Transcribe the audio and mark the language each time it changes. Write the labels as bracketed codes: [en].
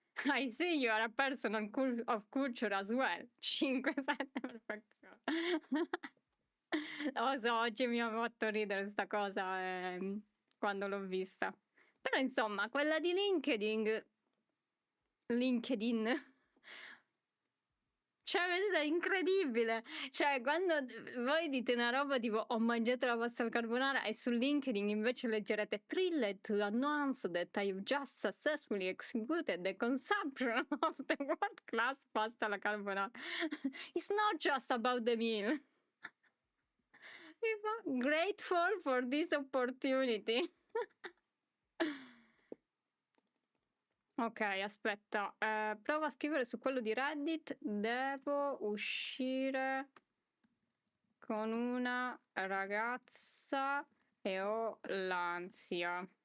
[en] I see you are a person of culture as well. [it] 5-7 perfezione. Lo so, oggi mi ha fatto ridere sta cosa quando l'ho vista. Però insomma, quella di LinkedIn, cioè, vedete, è incredibile. Cioè, quando voi dite una roba tipo ho mangiato la pasta al carbonara e su LinkedIn invece leggerete [en] thrilled to announce that I've just successfully executed the consumption of the world class pasta alla carbonara. It's not just about the meal. Grateful for this opportunity. [it] Ok, aspetta, prova a scrivere su quello di Reddit. Devo uscire con una ragazza e ho l'ansia.